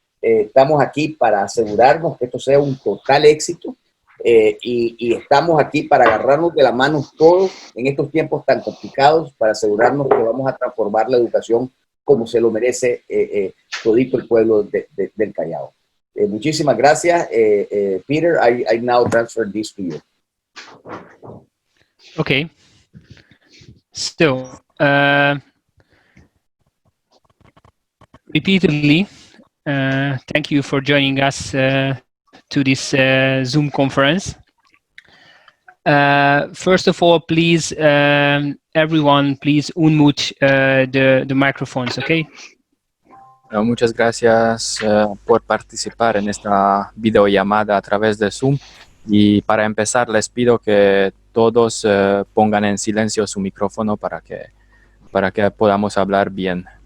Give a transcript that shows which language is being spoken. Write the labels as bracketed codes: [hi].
[es] Estamos aquí para asegurarnos que esto sea un total éxito, y estamos aquí para agarrarnos de la mano todos en estos tiempos tan complicados, para asegurarnos que vamos a transformar la educación como se lo merece todito el pueblo del Callao. Muchísimas gracias, Peter. [en] I now transfer this to you. Okay. So, repeatedly, thank you for joining us to this Zoom conference. First of all, please, everyone, please unmute the microphones, okay? [es] Muchas gracias por participar en esta videollamada a través de Zoom. Y para empezar, les pido que todos pongan en silencio su micrófono para que podamos hablar bien.